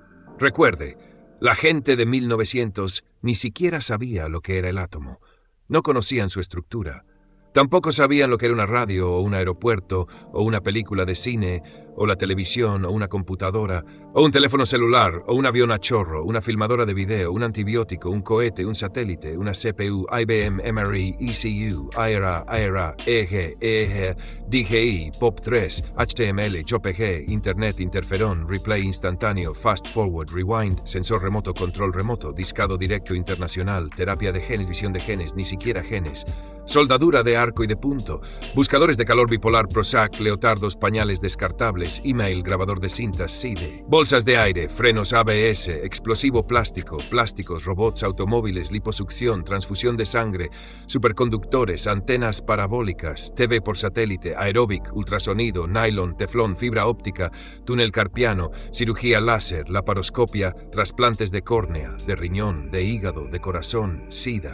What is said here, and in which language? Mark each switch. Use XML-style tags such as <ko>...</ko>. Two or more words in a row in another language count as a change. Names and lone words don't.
<es>Recuerde, la gente de 1900 ni siquiera sabía lo que era el átomo. No conocían su estructura. Tampoco sabían lo que era una radio o un aeropuerto o una película de cine o la televisión o una computadora o un teléfono celular o un avión a chorro, una filmadora de video, un antibiótico, un cohete, un satélite, una CPU, IBM, MRI, ECU, AERA, EG, DGI, POP3, HTML, JPG, Internet, interferón, replay instantáneo,</es> <en>fast forward,</en> <es>rewind, sensor remoto, control remoto, discado directo internacional, terapia de genes, visión de genes, ni siquiera genes, soldadura de arco y de punto, buscadores de calor bipolar Prozac, leotardos, pañales descartables, email, grabador de cintas, CIDE, bolsas de aire, frenos ABS, explosivo plástico, plásticos, robots, automóviles, liposucción, transfusión de sangre, superconductores, antenas parabólicas, TV por satélite, aeróbic, ultrasonido, nylon, teflón, fibra óptica, túnel carpiano, cirugía láser, laparoscopia, trasplantes de córnea, de riñón, de hígado, de corazón, SIDA.</es>